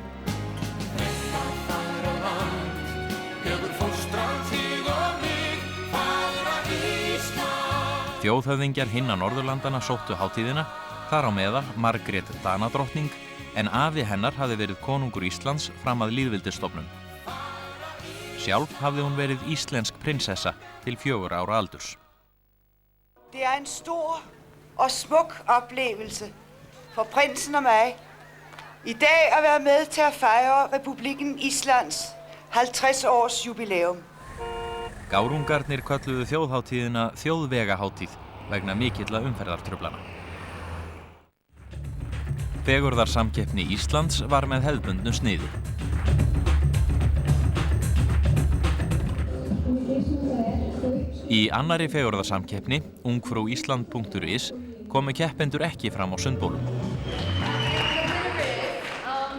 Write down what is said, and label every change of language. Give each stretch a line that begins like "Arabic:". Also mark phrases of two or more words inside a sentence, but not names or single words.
Icelandic: Þjóðhöfðingjar hinna Norðurlandana sóttu hátíðina, þar á meðal Margrét Danadrottning, en afi hennar hafði verið konungur Íslands fram að lýðveldisstofnun. Sjálf hafði hún verið íslensk prinsessa til 4 ára aldurs.
Danish: Det en stor og smuk oplevelse for prinsen og mig i dag at være med til at fejre Republikken Islands 50 års jubilæum.
Icelandic: Gárungarnir kölluðu þjóðhátíðina þjóðvegahátíð vegna mikilla umferðartruflana. Fegurðarsamkeppni Íslands var með hefðbundnu sniði. Í annarri fegurðarsamkeppni, ungfrúisland.is, komu keppendur ekki fram á sundbólum.